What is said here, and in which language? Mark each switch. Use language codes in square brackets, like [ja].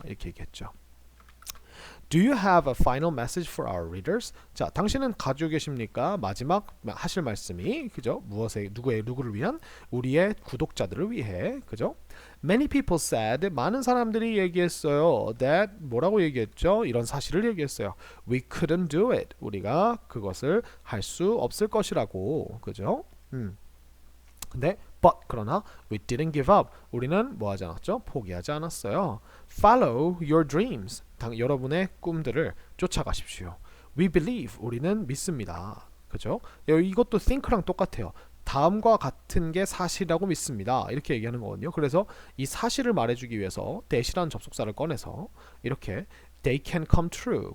[ko] 이렇게 얘기했죠. [en] Do you have a final message for our readers? [ko] 자, 당신은 가지고 계십니까? 마지막 하실 말씀이 그죠? 누구를 위한? 우리의 구독자들을 위해 그죠? [en] Many people said [ko] 많은 사람들이 얘기했어요. That 뭐라고 얘기했죠? 이런 사실을 얘기했어요. [en] We couldn't do it. [ko] 우리가 그것을 할 수 없을 것이라고 그죠? 근데 그러나 [en] we didn't give up. [ko] 우리는 뭐 하지 않았죠? 포기하지 않았어요. [en] Follow your dreams. [ko] 여러분의 꿈들을 쫓아가십시오. [en] We believe. [ko] 우리는 믿습니다. 그죠? 이것도 think랑 똑같아요. 다음과 같은 게 사실이라고 믿습니다. 이렇게 얘기하는 거거든요. 그래서 이 사실을 말해주기 위해서 that이라는 접속사를 꺼내서 이렇게 [en] they can come true.